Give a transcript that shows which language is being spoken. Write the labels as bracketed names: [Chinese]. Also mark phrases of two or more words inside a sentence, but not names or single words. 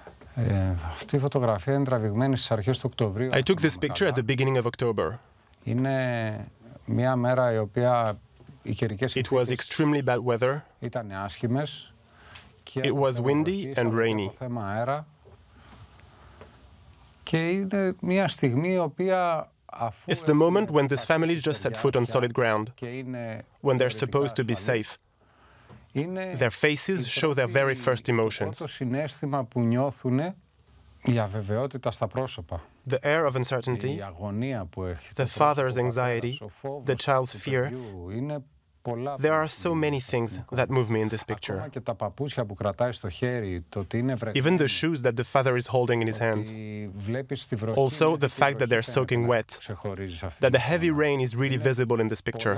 [Greek] Αυτή η φωτογραφία είναι τραβηγμένη στις αρχές του Οκτωβρίου. [English] I took this picture at the beginning of October. [Greek] Είναι μια μέρα η οποία οι καιρικές [English] συνθήκες extremely bad weather. [Greek] Ήταν άσχημες. [English] It was windy and rainy. [Greek] Το θέμα αέρα. Και είναι μια στιγμή η οποία [English] It's the moment when this family just set foot on solid ground, when they're supposed to be safe. Their faces show their very first emotions. [Greek] Το συναίσθημα που νιώθουν, η αβεβαιότητα στα πρόσωπα. [English] The air of uncertainty, [Greek] η αγωνία που έχει, [English] the father's anxiety, the child's fear. There are so many things that move me in this picture. Even the shoes that the father is holding in his hands. Also, the fact that they're soaking wet. That the heavy rain is really visible in this picture.